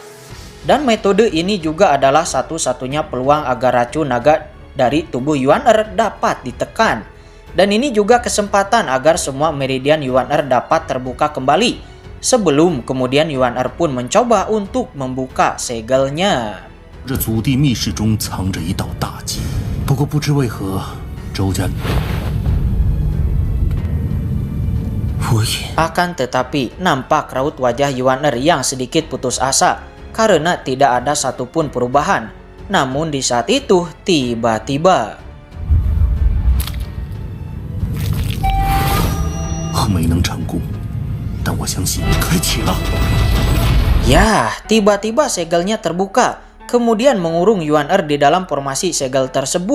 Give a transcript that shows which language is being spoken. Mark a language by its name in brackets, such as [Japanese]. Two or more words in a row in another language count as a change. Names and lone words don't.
[Indonesian] Dan metode ini juga adalah satu-satunya peluang agar racun naga dari tubuh Yuan Er dapat ditekan. Dan ini juga kesempatan agar semua meridian Yuan Er dapat terbuka kembali. Sebelum kemudian Yuan Er pun mencoba untuk membuka segelnya. [Chinese] 这祖地密室中藏着一道大计，不过不知为何，周家。 [Indonesian] Akan tetapi, nampak raut wajah Yuan Er yang sedikit putus asa karena tidak ada satupun perubahan. Namun di saat itu, tiba-tiba ya, tiba-tiba segelnya terbuka, kemudian mengurung Yuan Er di dalam formasi segel tersebut.